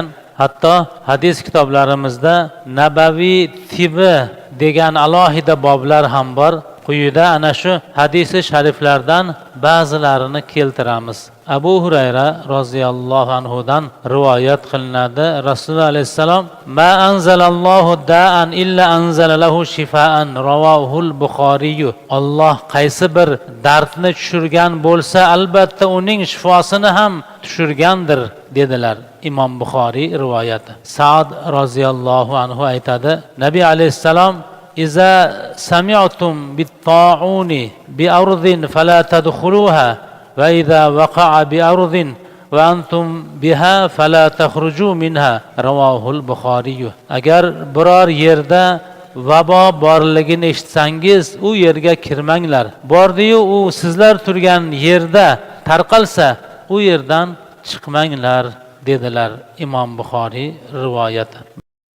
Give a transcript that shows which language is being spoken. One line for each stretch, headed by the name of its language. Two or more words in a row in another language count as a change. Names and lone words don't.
Uzbek: Hatto hadis kitoblarimizda nabaviy tibi degan alohida boblar ham bor. Quyida ana shu hadis-i shariflardan ba'zilarini keltiramiz. Abu Hurayra roziyallohu anhudan rivoyat qilinadi. Rasululloh alayhisalom:
Arabic: "ما أنزل الله داء إلا أنزل له شفاء", رواه البخاري.
Uzbek: Alloh qaysi bir dardni tushirgan bo'lsa, albatta uning shifosini ham tushirgandir dedilar. Imom Buxoriy rivoyati. Sa'd
Arabic: رضي الله عنه
Uzbek: aytadi: Nabiy alayhisalom:
Arabic: "إذا سمعتم بالطاعون بأرض فلا تدخلوها وإذا وقع بأرض وأنتم بها فلا تخرجوا منها", رواه البخاري.
Uzbek: Agar biror yerda vabo borligini eshitsangiz, u yerga kirmanglar. Bordi-yu u sizlar turgan yerda tarqalsa, u yerdan chiqmanglar dedilar. Imom Buxoriy rivoyati.